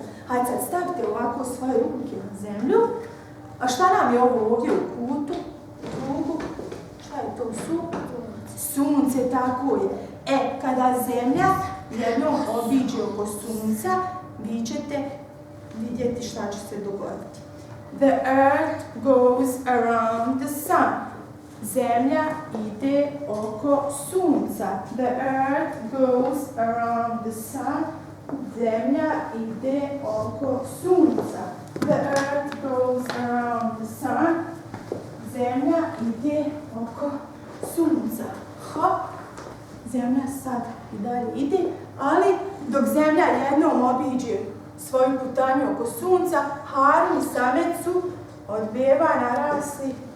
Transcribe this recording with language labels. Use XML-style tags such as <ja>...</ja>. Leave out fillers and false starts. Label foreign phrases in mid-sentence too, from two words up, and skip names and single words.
<bs>Hajde sad stavite ovako svoje ruke na zemlju. A šta nam je ovo ovdje u kutu? Krugu? Šta je to? Sunce, tako je. Kada zemlja jednom obiđe oko sunca, vi ćete vidjeti šta će se dogoditi.</bs> <en>The earth goes around the sun.</en> <bs>Zemlja ide oko sunca.</bs> <en>The earth goes around the sun.</en> <bs>Zemlja ide oko sunca.</bs> <en>The earth goes around the sun.</en> <bs>Zemlja ide oko sunca. Hop. Zemlja sad i dalje ide, ali dok zemlja jednom obiđe svoju putanju oko sunca, Harun i Samed su od beba narasli.</bs>